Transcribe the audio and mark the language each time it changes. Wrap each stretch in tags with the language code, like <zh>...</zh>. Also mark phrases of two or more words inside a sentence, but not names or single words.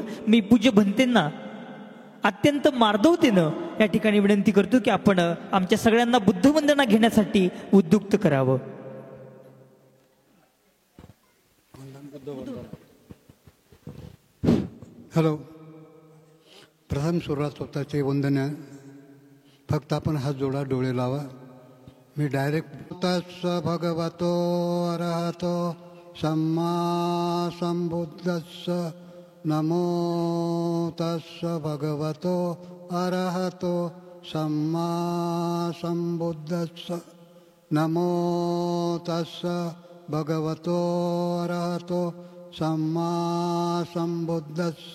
<mr>मी पूज्य भंतेंना अत्यंत मार्दवतेनं या ठिकाणी विनंती करतो की आपण आमच्या सगळ्यांना बुद्धवंदना घेण्यासाठी उद्युक्त करावं. हॅलो. प्रथम सुरुवात स्वतःचे वंदन. फक्त आपण हात जोडा, डोळे लावा. मी डायरेक्ट</mr> <pi>तस्स भगवतो अरहतो सम्मा संबुद्धस्स नमो तस्स भगवतो अरहतो सम्मा संबुद्धस्स नमो तस्स भगवतो अरहतो सम्मा संबुद्धस्स.</pi>